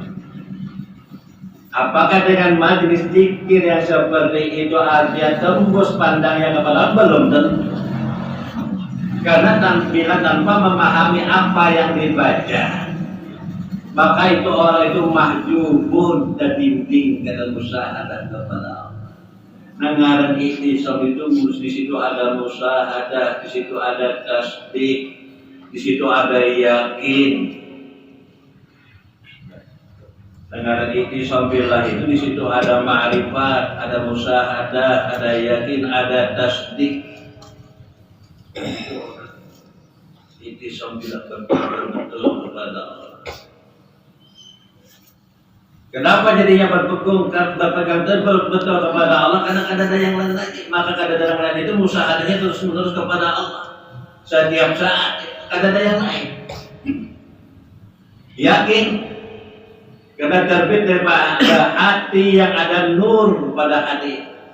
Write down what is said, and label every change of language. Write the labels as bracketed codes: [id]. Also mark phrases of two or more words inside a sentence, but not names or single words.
[id] Apakah dengan majlis zikir yang seperti itu artinya tembus pandangnya kepada Allah? Belum tentu. Karena tanpa memahami apa yang dibaca, maka itu orang itu mahjubun dan bimbing dalam musyahadah kepada Allah. Ngaran ikhtisam itu di situ ada musyahadah, di situ ada tasdik, di situ ada yakin. Ngaran [ar] اعتصام بالله [id] itu di situ ada ma'rifat, ada musyahadah, ada yakin, ada tasdik. [ar] اعتصام بالله [id] betul kepada Allah. Kenapa jadinya berpegang betul kepada Allah? Karena kadang ada yang lain lagi. Maka kadang yang lain itu musahadahnya terus menerus kepada Allah. Setiap saat kadang ada yang lain. Yakin karena terbit daripada hati yang ada nur pada hati.